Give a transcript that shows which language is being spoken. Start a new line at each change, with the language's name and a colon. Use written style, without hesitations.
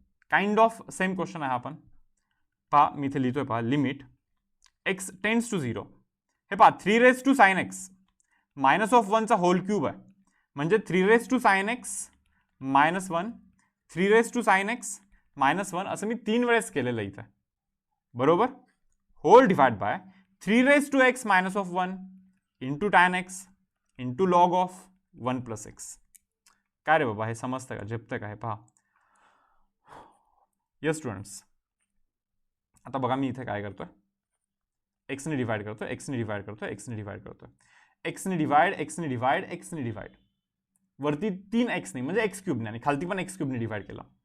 English: kind of same question
Marathi: आहे हा पण. पहा मी इथे लिहितोय पहा, लिमिट एक्स टेंड्स टू 0. हे पहा 3 raise to sine x minus of 1चा hole cube आहे, म्हणजे 3 raise to sine x minus 1, 3 raise to sine x minus 1 असं मी 3 वेळेस केलेलं इथे, बरोबर.
English: Whole divide by 3 raise to x minus of 1 into tan x into log of 1 plus x.
Marathi: काय रे बाबा, हे समजतं का, झेपतं का हे पहा.
English: yes students,
Marathi: आता बघा मी इथे काय करतोय, एक्सने डिवाइड करतोय, एक्सने डिवाइड करतोय, एक्सने डिवाइड करतोय, एक्सने डिवाइड, एक्सने डिवाइड, एक्सने डिवाइड. वरती 3x नाही म्हणजे एक्स क्यूबने, आणि खालती पण एक्स क्यूबने डिवाइड केला.